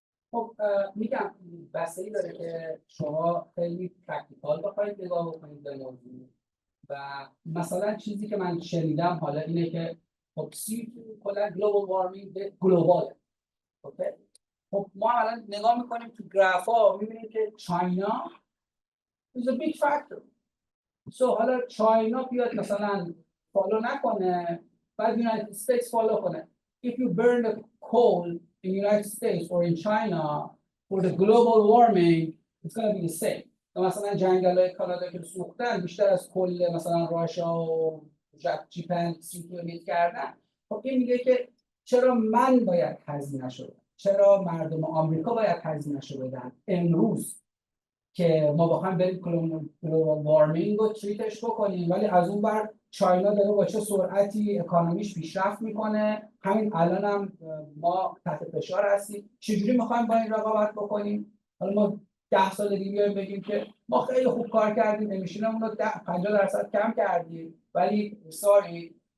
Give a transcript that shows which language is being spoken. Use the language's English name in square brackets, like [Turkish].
[Persian] خب میگم بستگی داره که شما خیلی پرکتیکال بخواید نگاه بکنید به موضوع و مثلا چیزی که من شنیدم حالا اینه که خب کلا گلوبال وارمینگ گلوباله. اوکی، خب ما الان نگاه میکنیم تو گرافا میبینیم که چاینا [English] is a big factor. [Persian] حالا چاینا بیاد مثلا فالو نکنه بعد یونایتد استیتس فالو کنه. [English] If you burn the coal in United States or in China for the global warming it's going to be the same. [Persian] مثلا جنگل‌های کانادا که سوختن بیشتر از کل مثلا راشا و ژاپن سیکونیت کردن. خب این میگه که چرا من باید هزینه شو بدم؟ چرا مردم آمریکا باید هزینه شو بدن امروز که ما بخوایم بریم گلوبال وارمینگ رو تریتش بکنیم، ولی از اون بر چاینا داره با چه سرعتی اکانومیش پیشرفت میکنه، همین الان هم ما تحت فشار هستیم، چجوری میخوایم با این رقابت بکنیم؟ حالا ما 10 سال دیگه بیایم بگیم که ما خیلی خوب کار کردیم، امیشنمون رو 50% کم کردیم، ولی sorry